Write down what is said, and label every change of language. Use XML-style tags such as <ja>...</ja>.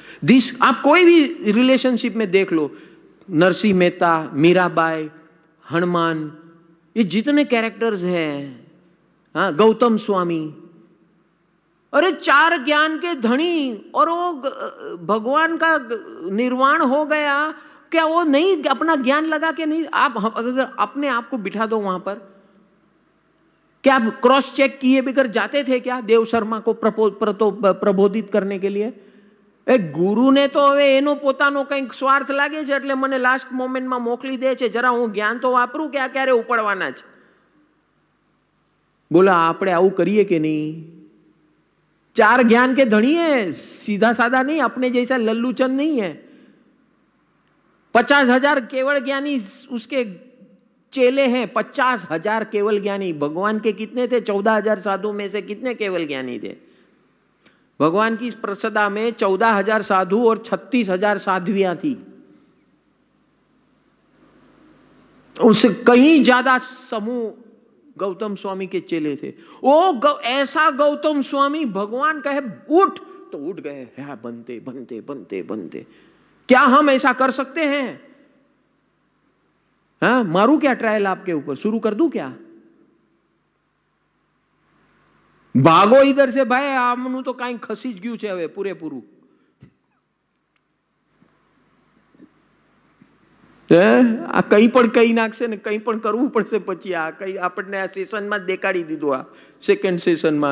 <hi>This आप कोई भी रिलेशनशिप में देख लो, नरसिंह मेहता, मीराबाई, हनुमान, ये जितने कैरेक्टर्स हैं, हाँ, गौतम स्वामी, अरे 4 ज्ञान के धनी, और वो भगवान का निर्वाण हो गया, क्या वो नहीं अपना ज्ञान लगा के नहीं? आप अगर अपने आप को बिठा दो वहां पर, क्या आप क्रॉस चेक किए बगैर जाते थे क्या देव शर्मा को प्रबोधित करने के लिए? एक गुरु ने तो</hi> <gu>હવે એનો પોતાનો કંઈક સ્વાર્થ લાગે છે એટલે મને લાસ્ટ મોમેન્ટમાં મોકલી દે છે, જરા હું જ્ઞાન તો વાપરું કે આ ક્યારે ઉપડવાના છે. બોલા આપણે આવું કરીએ કે નહીં?</gu> <hi>4 ज्ञान के धनी है, सीधा साधा नहीं, अपने जैसा लल्लूचंद नहीं है. 50,000 केवल ज्ञानी उसके चेले हैं, 50,000 केवल ज्ञानी. भगवान के कितने थे? 14,000 साधु में से कितने केवल ज्ञानी थे? भगवान की प्रसदा में 14,000 साधु और 36,000 साध्वियां थी. उससे कहीं ज्यादा समूह गौतम स्वामी के चेले थे. ऐसा गौतम स्वामी भगवान कहे उठ तो उठ गए. है बनते बनते बनते बनते. क्या हम ऐसा कर सकते हैं? हाँ, मारू क्या ट्रायल आपके ऊपर? शुरू कर दूं क्या? भागो इधर से भाई,</hi> <gu>आमनु तो कहीं खसी ज गયું છે હવે પૂરેપૂરું. આ કંઈ પણ કહી નાખશે ને કંઈ પણ કરવું પડશે પછી. આ કંઈ આપણને આ સેશનમાં જ દેખાડી દીધું, આ સેકન્ડ સેશનમાં.</gu>